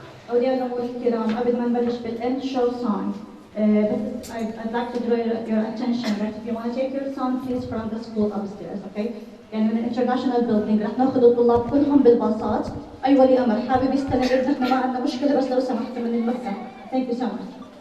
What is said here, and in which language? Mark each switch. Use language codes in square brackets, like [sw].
[ar] أولياء الأمور الكرام، قبل ما نبلش بالإند شو سونج، [en] But I'd like to draw your attention that if you want to take your son, please from the school upstairs, okay? [ar] يعني من الانترناشونال بيلدينج رح ناخذ الطلاب كلهم بالباصات. أي ولي أمر حابب يستلم ابنك ما عندنا مشكلة بس لو سمحت من المكتب. [en] Thank you so much.